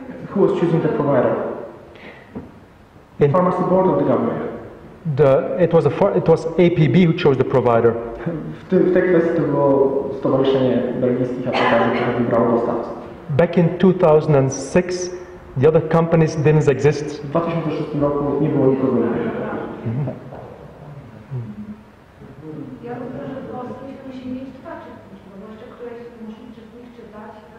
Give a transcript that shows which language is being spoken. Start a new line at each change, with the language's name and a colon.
English: Who was choosing the provider? The pharmacy board or the government? It was APB who chose the provider.
Polish: W tej kwestii to było Stowarzyszenie Belgijskich Aptekarzy, które wybrało dostawcę.
English: Back in 2006, the other companies didn't exist.
Polish: W 2006 roku nie było nikogo innego. Ja rozumiem, że w Polsce musi mieć dwa czytniki, bo jeszcze któreś musi czytnik czytać